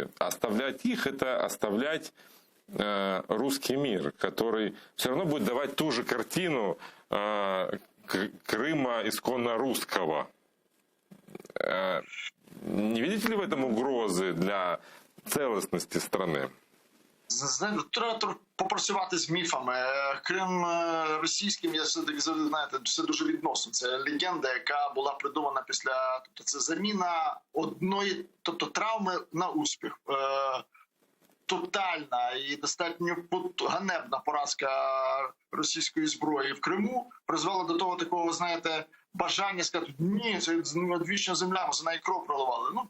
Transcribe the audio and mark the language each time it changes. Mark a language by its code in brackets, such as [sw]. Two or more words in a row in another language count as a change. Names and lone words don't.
[ru] Оставлять их – это оставлять русский мир, который все равно будет давать ту же картину Крыма исконно русского. Не видите ли в этом угрозы для целостности страны? [uk] Треба попрацювати з міфами. Крим російським, я все-таки завжди, знаєте, все дуже відносно. Це легенда, яка була придумана після, тобто це заміна одної, тобто травми на успіх. Тотальна і достатньо ганебна поразка російської зброї в Криму призвела до того такого, знаєте, бажання сказати, ні, це одвічна земля, ми за неї кров проливали.